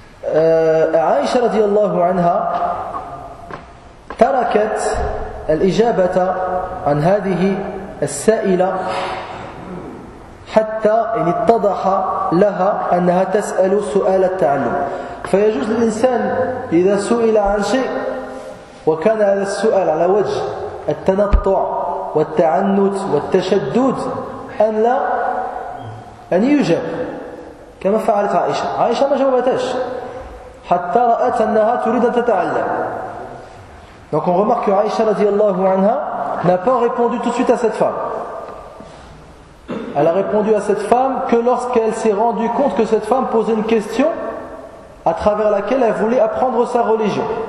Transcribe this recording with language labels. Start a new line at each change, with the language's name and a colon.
Arabic: Aïcha radiallahu anha, tarakat al-ijabata an hadihi al-sa'ila hatta in ittadaha laha annaha tas'alu su'ala al-ta'allum. فيجوز للإنسان إذا سئل عن شيء وكان هذا السؤال على وجه التنطع والتعنت والتشدد أن لا أن يجاب كما فعلت عائشة. عائشة ما جاوبتهاش حتى رأت أنها تريد أن تتعلم.
French: Donc on remarque que Aïcha radiallahu anha n'a pas répondu tout de suite à cette femme. Elle a répondu à cette femme que lorsqu'elle s'est rendue compte que cette femme posait une question à travers laquelle elle voulait apprendre sa religion.